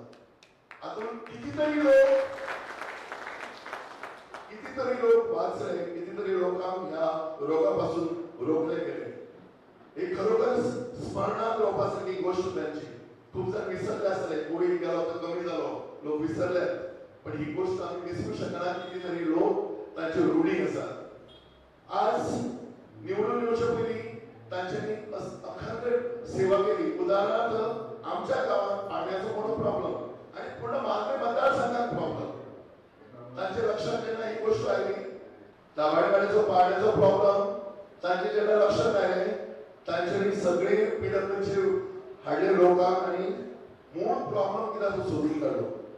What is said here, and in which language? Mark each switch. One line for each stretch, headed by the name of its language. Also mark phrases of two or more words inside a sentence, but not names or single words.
Marathi: आता कितीतरी लोक वाचले कितीतरी लोकांना या रोगापासून रोखले गेले. हे खरोखर स्मरणात रावपासारखी गोष्ट त्यांची. खूप जण विसरले असले कोविड गेलो तर कमी झालो लोक विसरले पण ही गोष्ट आम्ही विसरू शकना. कितीतरी लोक त्यांचे रूढी असतात.
Konkani: आज निवडून येऊच्या पयलीं तांच्यांनी अखंड सेवा केली. उदाहरणार्थ आमच्या गावात पाण्याचो मोठो प्रॉब्लेम आणि पूर्ण मालवे मतदारसंघात प्रॉब्लेम. तांच्या लक्षात जेन्ना ही गोष्ट आयली दाभाडेवाड्याचो पाण्याचो प्रॉब्लेम तांचे जेन्ना लक्षात आयले तांच्यांनी सगळे पीडब्ल्यूचे हाडले लोकांक आणि मूळ प्रॉब्लेम कितें तो सोदून काडलो.